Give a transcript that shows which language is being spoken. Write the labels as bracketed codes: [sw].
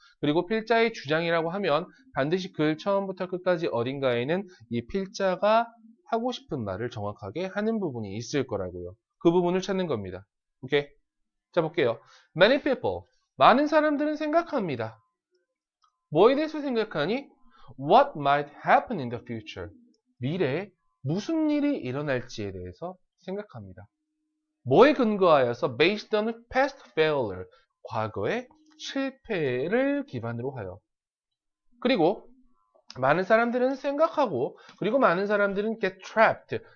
[ko] 그리고 필자의 주장이라고 하면 반드시 글 처음부터 끝까지 어딘가에는 이 필자가 하고 싶은 말을 정확하게 하는 부분이 있을 거라고요. 그 부분을 찾는 겁니다. 오케이? 자, 볼게요. [en] Many people. [ko] 많은 사람들은 생각합니다. 뭐에 대해서 생각하니? [en] What might happen in the future? [ko] 미래에 무슨 일이 일어날지에 대해서 생각합니다. 뭐에 근거하여서? [en] Based on past failure. [ko] 과거의 실패를 기반으로 하여. 그리고 많은 사람들은 생각하고, 그리고 많은 사람들은 [en] get trapped.